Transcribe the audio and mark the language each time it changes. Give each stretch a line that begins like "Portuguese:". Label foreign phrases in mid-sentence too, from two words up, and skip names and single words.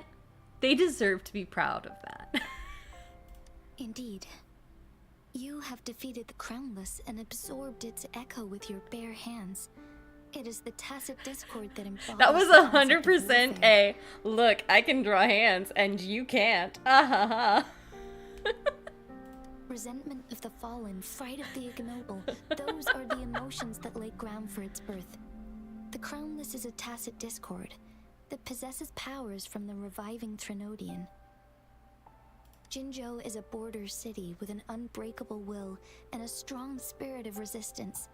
English: They deserve to be proud of that. Indeed. You have defeated the Crownless and absorbed its echo with your bare hands. It is the tacit discord that embodies That was the concept of 100% warfare. a look, I can draw hands and you can't. Ah ha ha. Resentment of the fallen, fright of the ignoble, those are the emotions that lay ground for its birth. The Crownless is a tacit discord that possesses powers from the reviving Threnodian. Jinzhou is a border city with an unbreakable will and a strong spirit of resistance.